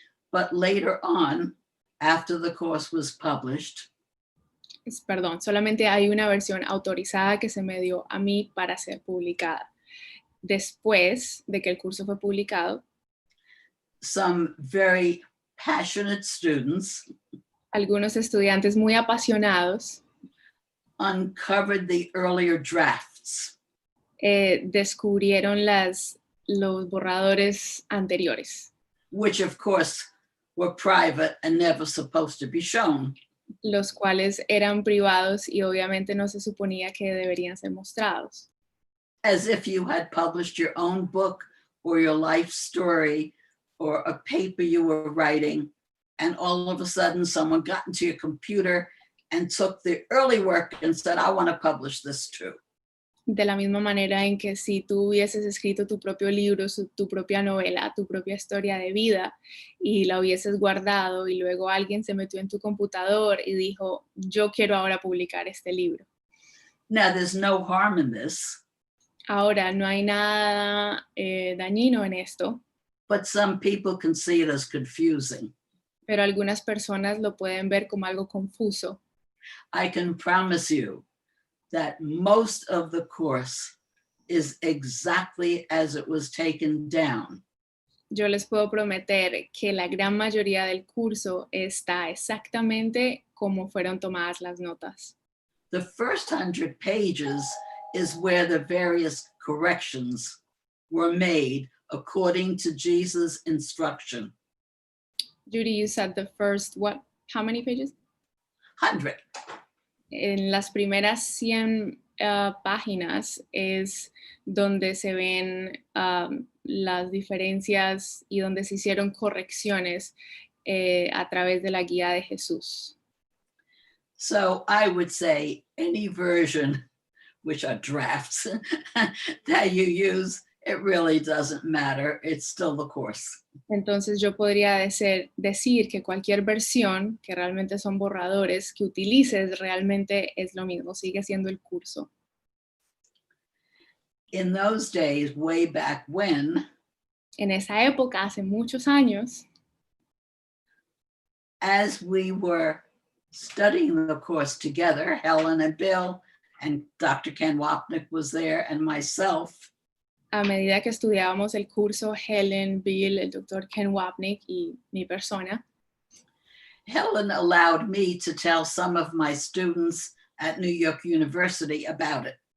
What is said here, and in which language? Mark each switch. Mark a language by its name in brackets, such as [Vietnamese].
[English] But later on, after the course was published, [Spanish] Perdón, solamente hay una versión autorizada que se me dio a mí para ser publicada. Después de que el curso fue publicado, [English] some very passionate students [Spanish] algunos estudiantes muy apasionados [English] uncovered the earlier drafts. [Spanish] descubrieron los borradores anteriores, [English] Which of course were private and never supposed to be shown. [Spanish] los cuales eran privados y obviamente no se suponía que deberían ser mostrados. [English] As if you had published your own book or your life story or a paper you were writing, and all of a sudden someone got into your computer and took the early work and said, I want to publish this too. [Spanish] De la misma manera en que si tú hubieses escrito tu propio libro, tu propia novela, tu propia historia de vida y la hubieses guardado y luego alguien se metió en tu computador y dijo, yo quiero ahora publicar este libro. [English] Now, there's no harm in this, [Spanish] Ahora, no hay nada dañino en esto, [English] but some people can see it as confusing. [Spanish] pero algunas personas lo pueden ver como algo confuso. [English] I can promise you that most of the course is exactly as it was taken down. [Spanish] Yo les puedo prometer que la gran mayoría del curso está exactamente como fueron tomadas las notas. [English] The first 100 pages is where the various corrections were made according to Jesus' instruction. Judy, you said the first, what? How many pages? 100. [Spanish] En las primeras 100 páginas es donde se ven las diferencias y donde se hicieron correcciones a través de la guía de Jesús. [English] So I would say any version, which are drafts, that you use, it really doesn't matter. It's still the course. [Spanish] Entonces yo podría decir que cualquier versión, que realmente son borradores, que utilices realmente es lo mismo, sigue siendo el curso. [English] In those days, way back when, [Spanish] En esa época, hace muchos años, [English] as we were studying the course together, Helen and Bill and Dr. Ken Wapnick was there and myself, [Spanish] a medida que estudiábamos el curso, Helen, Bill, el doctor Ken Wapnick y mi persona, [English] Helen allowed me to tell some of my students at New York University about it.